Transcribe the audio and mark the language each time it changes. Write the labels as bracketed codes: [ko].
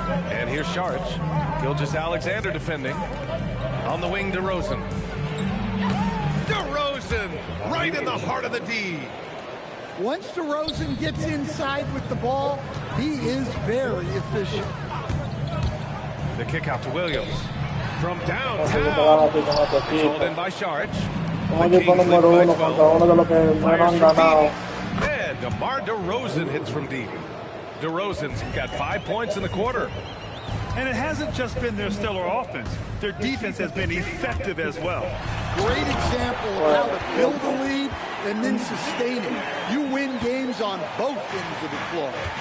[en] And here's Saric. Gilgeous-Alexander defending. On the wing, DeRozan. DeRozan right in the heart of the D. Once DeRozan gets inside with the ball, he is very efficient. The kick out to Williams. From downtown. Controlled in by Saric. [es] Un equipo número uno contra uno de los que no han ganado. [en] And DeMar DeRozan hits from deep. DeRozan's got 5 points in the quarter. And it hasn't just been their stellar offense. Their defense has been effective as well. Great example of how to build a lead and then sustain it. You win games on both ends of the floor.